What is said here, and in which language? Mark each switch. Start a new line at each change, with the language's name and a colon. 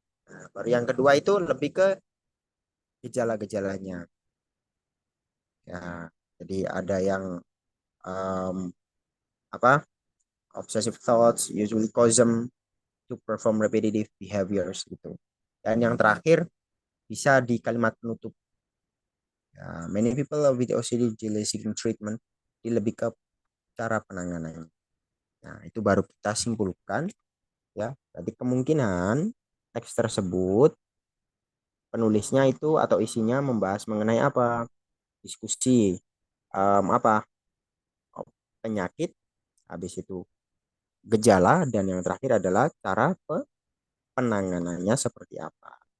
Indonesian: Nah, baru yang kedua itu lebih ke gejala-gejalanya. Ya, jadi ada yang um, apa?
English: Obsessive thoughts usually cause them to perform repetitive behaviors gitu.
Indonesian: Dan yang terakhir bisa di kalimat penutup.
English: Ya, many people with OCD delay seeking treatment.
Indonesian: Ini lebih ke cara penanganannya. Nah, itu baru kita simpulkan ya. Jadi kemungkinan teks tersebut penulisnya itu atau isinya membahas mengenai apa? Diskusi apa? Penyakit, habis itu gejala dan yang terakhir adalah cara penanganannya seperti apa.